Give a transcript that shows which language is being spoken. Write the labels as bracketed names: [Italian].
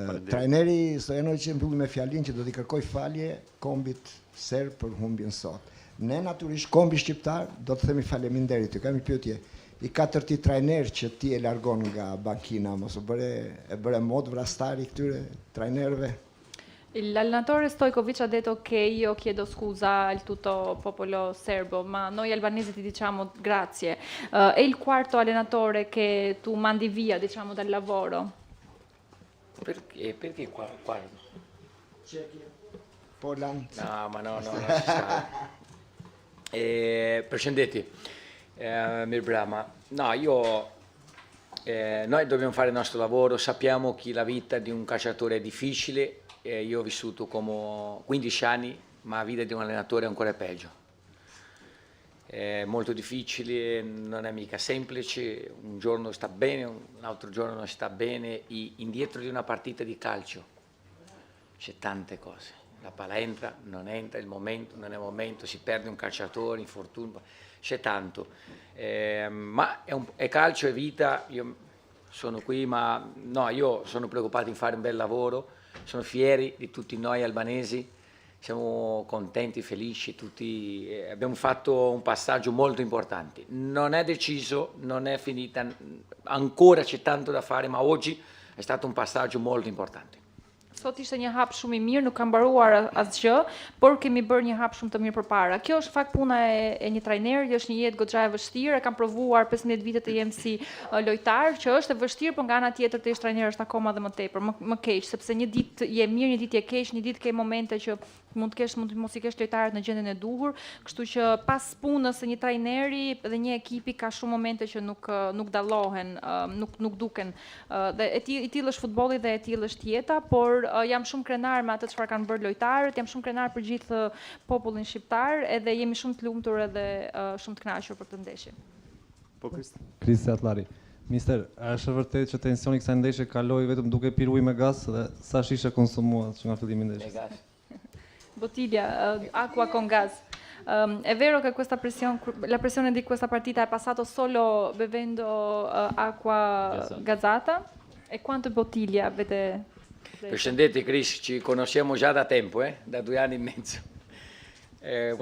[Albanian] Trajneri Stojanov që mbylli me fjalinë që do t'i kërkoj falje kombit serb për humbjen sot. Ne natyrisht kombi shqiptar do të themi faleminderit. Ty kam një pyetje. I 4 trajner që ti e largon nga bankina, mos e bëre mod vrastari këtyre trajnerëve? [Italian] L'allenatore Stojkovic ha detto che io chiedo scusa al tutto popolo serbo, ma noi albanesi ti diciamo grazie. È il quarto allenatore che tu mandi via, diciamo, dal lavoro? Perché quarto? Cechia, Poland. No, ma no, ci sta. [Albanian] Përshëndetje, mirë brama. [Italian] No, noi dobbiamo fare il nostro lavoro, sappiamo che la vita di un calciatore è difficile. Io ho vissuto come 15 anni, ma la vita di un allenatore è ancora peggio. È molto difficile, non è mica semplice, un giorno sta bene, un altro giorno non sta bene. Indietro di una partita di calcio c'è tante cose. La palla entra, non entra, il momento non è momento, si perde un calciatore, infortunio, c'è tanto. Ma è calcio, è vita, io sono qui, ma no, io sono preoccupato in fare un bel lavoro. Sono fieri di tutti noi albanesi, siamo contenti, felici, tutti. Abbiamo fatto un passaggio molto importante. Non è deciso, non è finita, ancora c'è tanto da fare, ma oggi è stato un passaggio molto importante. [Albanian] Sot ishte një hap shumë i mirë, nuk ka mbaruar asgjë, por kemi bërë një hap shumë të mirë përpara. Kjo është fakt puna e një trajneri, është një jetë goxha e vështirë, e kam provuar 15 vite të jem si lojtar, që është e vështirë, por nga ana tjetër të jesh trajner është akoma dhe më tepër, më keq, sepse një ditë je mirë, një ditë je keq, një ditë ke momente që mund mos i kesh lojtarët në gjendjen e duhur, kështu që pas punës së një trajneri dhe një ekipi ka shumë momente që nuk dallohen, nuk duken. Dhe i tillë është futbolli dhe e tillë është jeta, por jam shumë krenar me atë çfarë kanë bërë lojtarët, jam shumë krenar për gjithë popullin shqiptar, edhe jemi shumë të lumtur edhe shumë të kënaqur për këtë ndeshje. Po Kristi. Kristi Atlari. Mister, a është vërtet që tensioni i kësaj ndeshje kaloi vetëm duke pirë ujë me gaz dhe sa shishe konsumuat që nga fillimi i ndeshjes? [Italian] Bottiglia, acqua con gas. È vero che la pressione di questa partita è passato solo bevendo acqua gazzata? E quante bottiglie avete preso? Përshëndetje Chris, ci conosciamo già da tempo, da 2 anni e mezzo.